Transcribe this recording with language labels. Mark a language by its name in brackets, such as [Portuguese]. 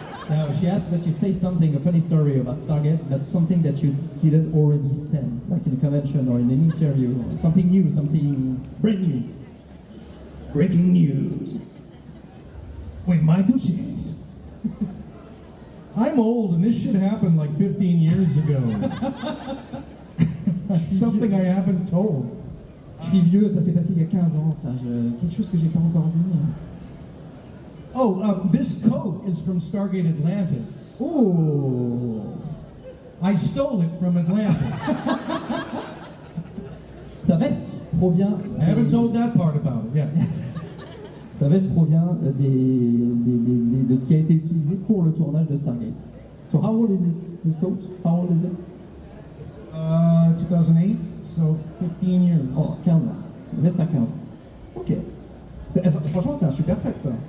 [English] No, she asked that you say something, a funny story about Stargate, but something that you didn't already say, like in a convention or in an interview, or something new, something brand new. Breaking news. With Michael Shanks. I'm old and this shit happened like 15 years ago. Something I haven't told. [French] Je suis vieux, ça s'est passé il y a 15 ans, ça. Quelque chose que j'ai pas encore dit. [English] Oh, this coat is from Stargate Atlantis. Oh! I stole it from Atlantis. [French] Sa veste provient... [English] I haven't told that part about it, yeah. [French] Sa veste provient de ce qui a été utilisé pour le tournage de Stargate. [English] So how old is this coat? How old is it? 2008, so 15 years. [French] Oh, 15 ans. La veste à 15 ans. Ok. Franchement, c'est un super fact.